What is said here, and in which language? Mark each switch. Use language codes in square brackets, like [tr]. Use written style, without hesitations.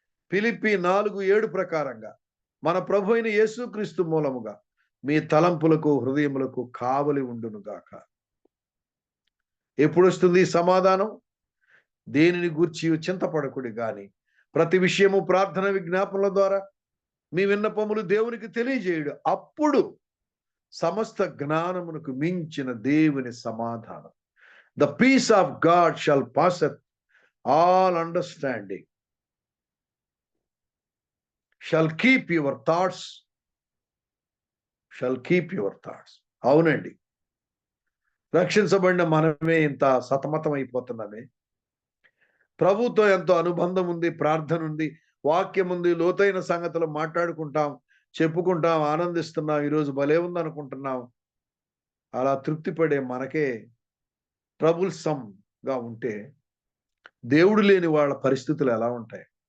[te] ఫిలిప్పీ 4:7 ప్రకారంగా మన ప్రభు అయిన యేసుక్రీస్తు మూలముగా మీ తలంపులకు, హృదయములకు కావలి ఉండునుగాక. ఎప్పుడు వస్తుంది ఈ సమాధానం? దేనిని గూర్చి చింతపడకుడి గాని ప్రతి విషయము ప్రార్థన విజ్ఞాపనల ద్వారా మీ విన్నపములు దేవునికి తెలియజేయుడు. అప్పుడు సమస్త జ్ఞానమునకు మించిన దేవుని సమాధానం, [en] the peace of God shall passeth all understanding, shall keep your thoughts, shall keep your thoughts. [te] అవునండి, రక్షించబడిన మనమే ఇంత సతమతం అయిపోతున్నామే. ప్రభుతో ఎంతో అనుబంధం ఉంది, ప్రార్థన ఉంది, వాక్యం ఉంది, లోతైన సంగతులు మాట్లాడుకుంటాం, చెప్పుకుంటాం, ఆనందిస్తున్నాం. ఈరోజు భలే ఉంది అనుకుంటున్నాం. అలా తృప్తి పడే మనకే ట్రబుల్సమ్గా ఉంటే దేవుడు లేని వాళ్ళ పరిస్థితులు ఎలా ఉంటాయి?